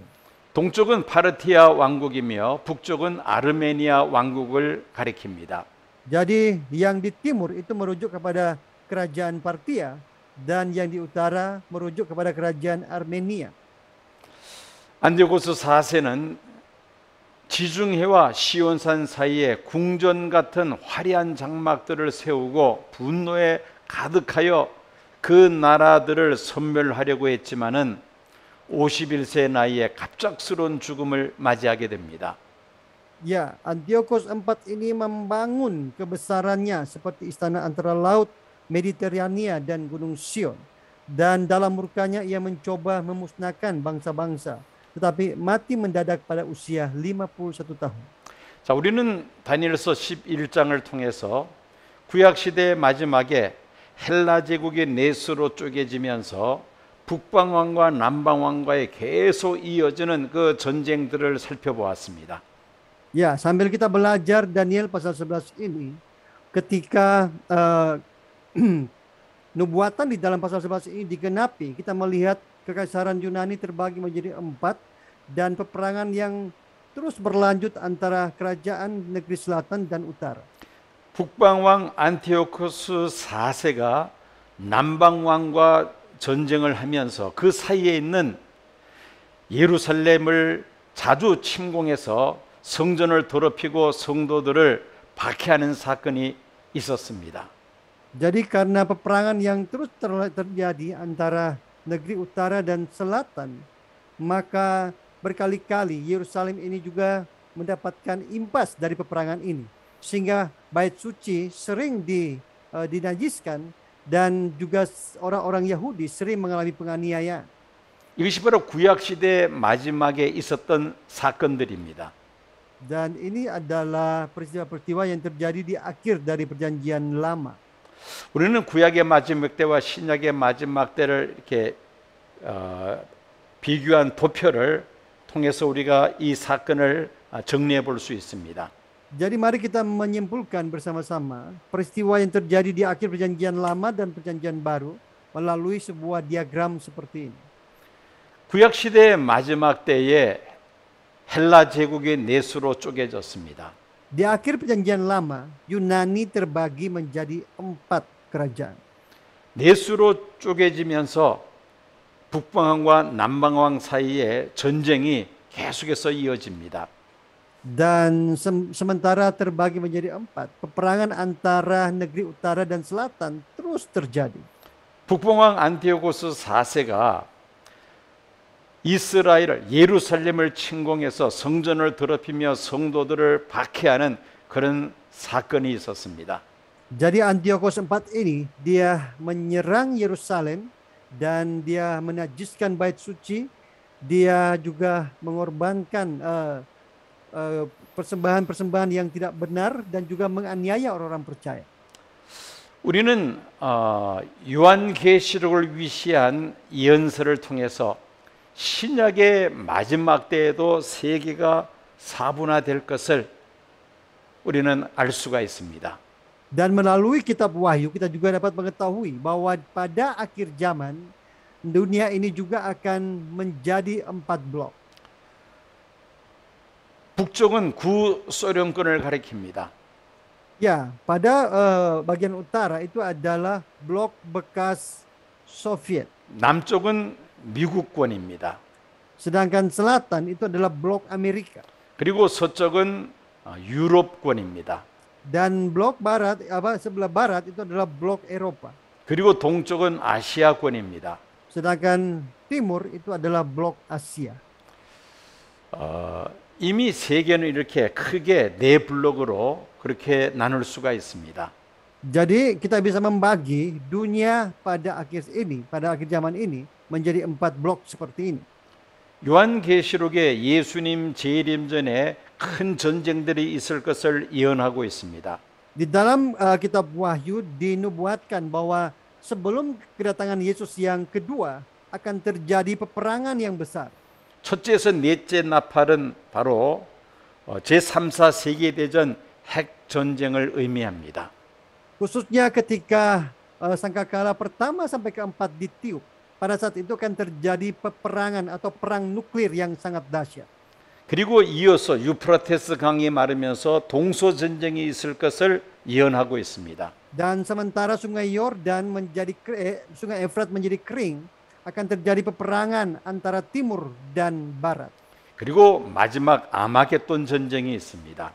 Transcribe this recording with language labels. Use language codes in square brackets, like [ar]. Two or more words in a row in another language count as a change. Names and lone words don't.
[ko] 동쪽은 파르티아 왕국이며 북쪽은 아르메니아 왕국을 가리킵니다. [id] Jadi yang di timur itu merujuk kepada kerajaan Partia dan yang di utara merujuk kepada kerajaan Armenia. [ko] 안디오코스 4세는 지중해와 시온산 사이에 궁전 같은 화려한 장막들을 세우고 분노에 가득하여 그 나라들을 섬멸하려고 했지만은 51세 나이에 갑작스러운 죽음을 맞이하게 됩니다. [id] Ya, Antiochus IV ini membangun kebesarannya seperti istana antara laut Mediterania dan Gunung Sion. Dan dalam murkanya ia mencoba memusnahkan bangsa-bangsa, tetapi mati mendadak pada usia 51 tahun. [ko] 자, 우리는 다니엘서 11장을 통해서 구약 시대의 마지막에 헬라 제국의 넷으로 쪼개지면서 북방 왕과 남방 왕과의 계속 이어지는 그 전쟁들을 살펴보았습니다. [id] Ya, sambil kita belajar Daniel pasal 11 ini, ketika nubuatan di dalam pasal 11 ini digenapi, kita melihat kekaisaran Yunani terbagi menjadi 4 dan peperangan yang terus berlanjut antara kerajaan negeri selatan dan utara. [ko] 북방왕 안티오코스 4세가 남방왕과 전쟁을 하면서 그 사이에 있는 예루살렘을 자주 침공해서 성전을 더럽히고 성도들을 박해하는 사건이 있었습니다. [id] Jadi karena peperangan yang terus terjadi antara negeri utara dan selatan, maka berkali-kali Yerusalem ini juga mendapatkan impas dari peperangan ini. Sehingga bait suci sering dinajiskan dan juga orang-orang Yahudi sering mengalami penganiayaan. [ko] 이것이 바로 구약 시대 마지막에 있었던 사건들입니다. [id] Dan ini adalah peristiwa-peristiwa yang terjadi di akhir dari perjanjian lama. [ko] 우리는 구약의 마지막 때와 신약의 마지막 때를 이렇게 비교한 도표를 통해서 우리가 이 사건을 정리해 볼 수 있습니다. [id] Jadi mari kita menyimpulkan bersama-sama peristiwa yang terjadi di akhir perjanjian lama dan perjanjian baru melalui sebuah diagram seperti ini. [ko] 구약 시대의 마지막 때에 헬라 제국의 넷으로 쪼개졌습니다. [id] Di akhir perjanjian lama, Yunani terbagi menjadi 4 kerajaan. [ko] 넷으로 쪼개지면서 북방왕과 남방왕 사이에 전쟁이 계속해서 이어집니다. [id] Dan sementara terbagi menjadi 4, peperangan antara negeri utara dan selatan terus terjadi. [ko] 북방왕 안티오코스 4세가 이스라엘 예루살렘을 침공해서 성전을 더럽히며 성도들을 박해하는 그런 사건이 있었습니다. [id] Jadi Antiochus IV ini dia menyerang Yerusalem dan dia menajiskan bait suci. Dia juga mengorbankan persembahan-persembahan yang tidak benar dan juga menganiaya orang-orang percaya. [ko] 우리는 요한계시록을 위시한 예언서를 통해서 신약의 마지막 때에도 세계가 사분화될 것을 우리는 알 수가 있습니다. [id] Dan melalui kitab Wahyu kita juga dapat mengetahui bahwa pada akhir zaman dunia ini juga akan menjadi 4 blok. [ko] 북쪽은 구소련권을 가리킵니다. [id] Ya, pada bagian utara itu adalah blok bekas Soviet. [ko] 남쪽은 미국권입니다. [id] Sedangkan selatan itu adalah blok Amerika. [ko] 그리고 서쪽은 유럽권입니다. [id] Dan blok barat, sebelah barat itu adalah blok Eropa. [ko] 그리고 동쪽은 아시아권입니다. [id] Sedangkan timur itu adalah blok Asia. [ko] 이미 세계는 이렇게 크게 4블록으로 그렇게 나눌 수가 있습니다. [id] Jadi kita bisa membagi dunia pada akhir zaman ini menjadi 4 blok seperti ini. [ko] 요한계시록에 예수님 재림 전에 큰 전쟁들이 있을 것을 예언하고 있습니다. [id] Di dalam kitab Wahyu dinubuatkan bahwa sebelum kedatangan Yesus yang kedua akan terjadi peperangan yang besar. [ko] 첫째에서 넷째 나팔은 바로 제3사 세계대전 핵 전쟁을 의미합니다. [id] Khususnya ketika sangkakala pertama sampai keempat ditiup, pada saat itu akan terjadi peperangan atau perang nuklir yang sangat dahsyat. [ko] 그리고 이어서 유프라테스 강이 마르면서 동서 전쟁이 있을 것을 예언하고 있습니다. [id] Dan sementara sungai Yordan sungai Efrat menjadi kering, akan terjadi peperangan antara timur dan barat. [ko] 그리고 마지막 아마겟돈 전쟁이 있습니다.